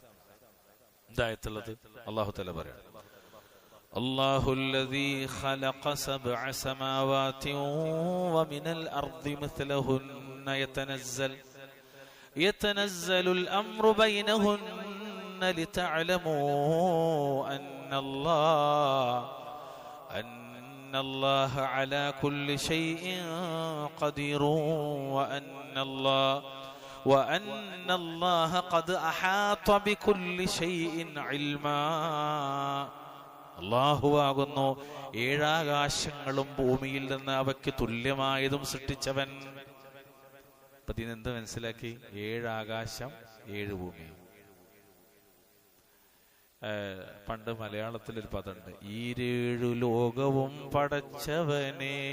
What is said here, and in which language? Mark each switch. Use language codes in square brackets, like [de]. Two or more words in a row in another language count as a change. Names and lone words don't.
[ml] എന്തായത്തുള്ളത്? അള്ളാഹു തആല പറയാം, [ar] الله الذي خلق سبع سماوات ومن الأرض مثلهن يتنزل الأمر بينهن لتعلموا أن الله على كل شيء قدير وأن الله قد أحاط بكل شيء علما. [ml] അല്ലാഹുവാകുന്നു ഏഴാകാശങ്ങളും ഭൂമിയിൽ നിന്ന് അവയ്ക്ക് തുല്യമായതും സൃഷ്ടിച്ചവൻ. അപ്പൊ ഇതിനെന്ത് മനസ്സിലാക്കി? ഏഴാകാശം, ഏഴ് ഭൂമി. പണ്ട് മലയാളത്തിലൊരു പദമുണ്ട്, ഈരേഴു ലോകവും പടച്ചവനെ.